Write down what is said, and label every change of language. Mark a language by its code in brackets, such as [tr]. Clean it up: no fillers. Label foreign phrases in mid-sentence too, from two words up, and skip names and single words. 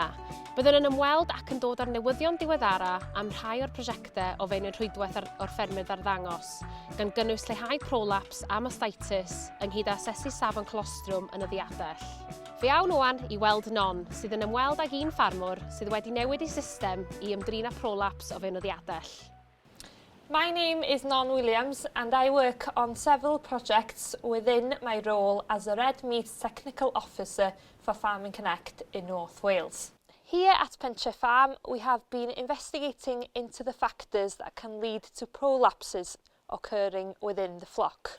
[cy] Byddwn yn ymweld ac yn dod â'r newyddion diweddara am rhai o'r prosiectau o fewn y Rhwydwaith o'r Ffermydd Arddangos, gan gynnwys lleihau prolapse a mastitis ynghyd asesu safon colostrum yn y ddiadell. Fe awn ŵan i weld non sydd yn ymweld ag un ffarmwr sydd wedi newid ei system i ymdrin â prolapse o fewn y ddiadell. [en] My name is Non Williams and I work on several projects within my role as a Red Meat Technical Officer for Farming Connect in North Wales. Here at Pentre Farm we have been investigating into the factors that can lead to prolapses occurring within the flock.